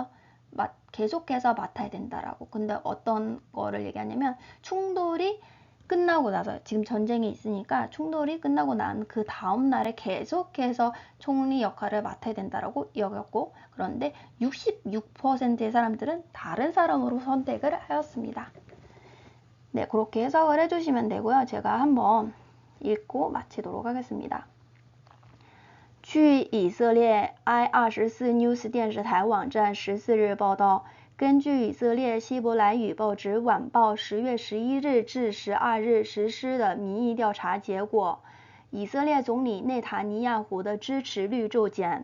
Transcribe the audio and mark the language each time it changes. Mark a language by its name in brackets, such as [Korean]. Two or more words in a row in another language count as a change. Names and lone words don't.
[Korean] 계속해서 맡아야 된다라고. 근데 어떤 거를 얘기하냐면 충돌이 끝나고 나서, 지금 전쟁이 있으니까 충돌이 끝나고 난 그 다음 날에 계속해서 총리 역할을 맡아야 된다라고 여겼고, 그런데 66%의 사람들은 다른 사람으로 선택을 하였습니다. 네, 그렇게 해석을 해주시면 되고요. 제가 한번 읽고 마치도록 하겠습니다. [Chinese] 据以色列 I24 News 电视台网站14日报道，根据以色列希伯来语报纸晚报10月11日至12日实施的民意调查结果，以色列总理内塔尼亚胡的支持率骤减。